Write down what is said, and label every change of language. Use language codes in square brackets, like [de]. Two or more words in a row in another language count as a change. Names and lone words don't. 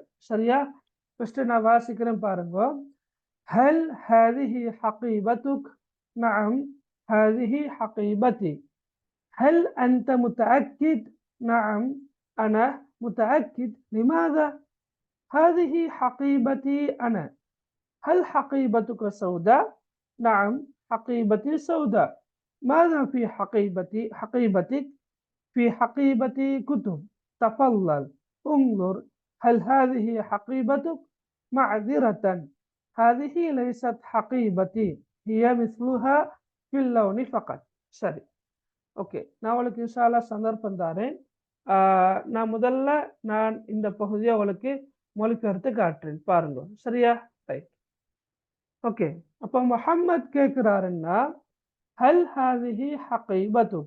[ta] சரியா? ஃபர்ஸ்ட் நான் வாசிக்கிறேன் பாருங்க. [ar] هل هذه حقيبتك? نعم هذه حقيبتي. هل أنت متأكد? نعم أنا متأكد. لماذا? هذه حقيبتي أنا. هل حقيبتك سوداء؟ نعم حقيبتي سوداء. ماذا في حقيبتك؟ في حقيبتي كتب. تفضل انظر. هل هذه حقيبتك؟ معذرة، هذه ليست حقيبتي، هي مثلها في اللون فقط. [ta] சரி, ஓகே, நான் உங்களுக்கு இன்ஷால்லா சந்தர்ப்பம் தாரேன். நான் முதல்ல இந்த பகுதியை உங்களுக்கு மொழிபெயர்த்து காட்டுறேன் பாருங்க. சரியா? [en] right, okay. [ta] அப்ப முஹம்மத் கேட்கிறாருன்னா [ar] هل هذه حقيبتك.